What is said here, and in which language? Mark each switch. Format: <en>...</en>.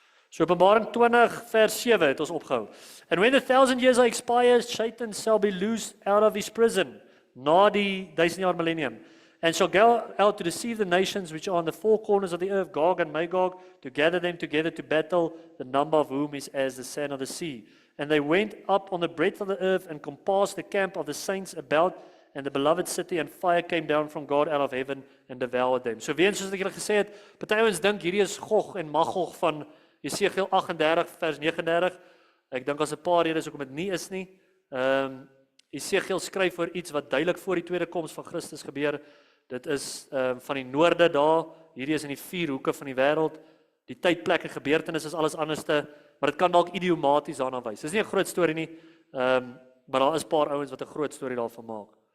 <af>So Openbaring 20 vers 7 het ons opgehou.</af> <en>And when the 1,000 years are expired, Satan shall be loosed out of his prison,</en> <af>na die 1000 jaar millennium,</af> <en>and shall go out to deceive the nations which are on the four corners of the earth, Gog and Magog, to gather them together to battle, the number of whom is as the sand of the sea. And they went up on the breadth of the earth and compassed the camp of the saints about and the beloved city, and fire came down from God out of heaven and devoured them.</en> <af>So weer soos ek julle gesê het, party ouens dink hierdie is Gog en Magog van Jesegiel 38 vers 39. Ek dink as 'n paar redes hoekom dit nie is nie. Jesegiel skryf oor iets wat duidelik voor die tweede koms van Christus gebeur. Dit is van die noorde daar. Hierdie is in die 4 hoeke van die wêreld. Die tyd, plek en gebeurtenisse is alles anderste, maar dit kan dalk idiomaties daarna wys. Dis nie 'n groot storie nie, maar daar is 'n paar ouens wat 'n groot storie daarvan maak.</af>